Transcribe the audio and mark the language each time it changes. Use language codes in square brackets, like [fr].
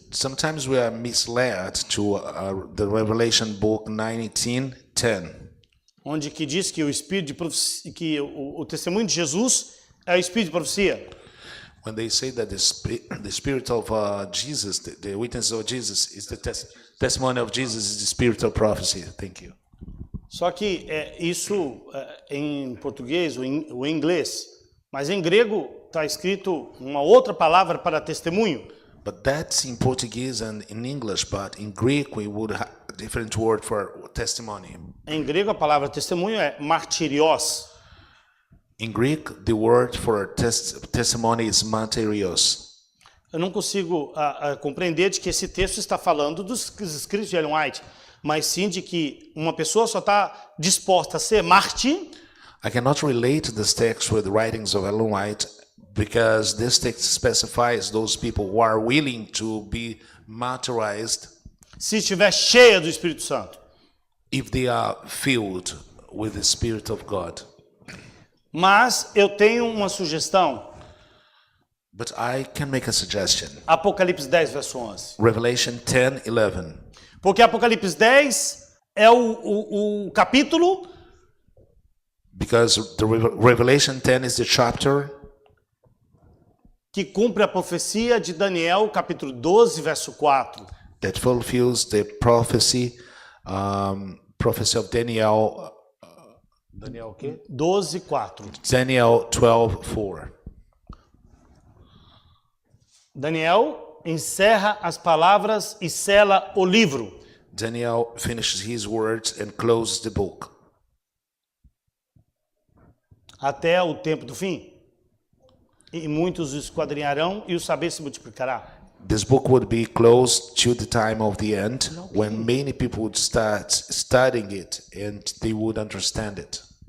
[en] Sometimes we are misled to the Revelation book 19:10, [pt] onde que diz que o espírito de profecia, que o testemunho de Jesus é o espírito de profecia. [en] when they say that the spirit of Jesus, the witness of Jesus, is the testimony of Jesus is the spirit of prophecy. Thank you. [pt] Só que isso em português ou em inglês, mas em grego está escrito uma outra palavra para testemunho. [en] But that's in Portuguese and in English, but in Greek we would have a different word for testimony. [pt] Em grego a palavra testemunho é martirios. [en] In Greek, the word for testimony is martyrios. [pt] Eu não consigo compreender de que esse texto está falando dos escritos de Ellen White, mas sim de que uma pessoa só está disposta a ser mártir [en] I cannot relate this text with the writings of Ellen White because this text specifies those people who are willing to be martyrized [pt] se estiver cheia do Espírito Santo. [en] if they are filled with the Spirit of God. [pt] Mas eu tenho uma sugestão. [en] But I can make a suggestion. [pt] Apocalipse 10, verso 11. [en] Revelation 10:11. [pt] Porque Apocalipse 10 é o capítulo [en] Because the Revelation 10 is the chapter [pt] que cumpre a profecia de Daniel, capítulo 12, verso 4. [en] that fulfills the prophecy of Daniel. [pt] Daniel o quê? 12, 4. [en] Daniel 12:4. [pt] Daniel encerra as palavras e sela o livro. [en] Daniel finishes his words and closes the book [pt] Até o tempo do fim. E muitos o esquadrinharão e o saber se multiplicará. [en] This book would be closed till the time of the end, when many people would start studying it and they would understand it.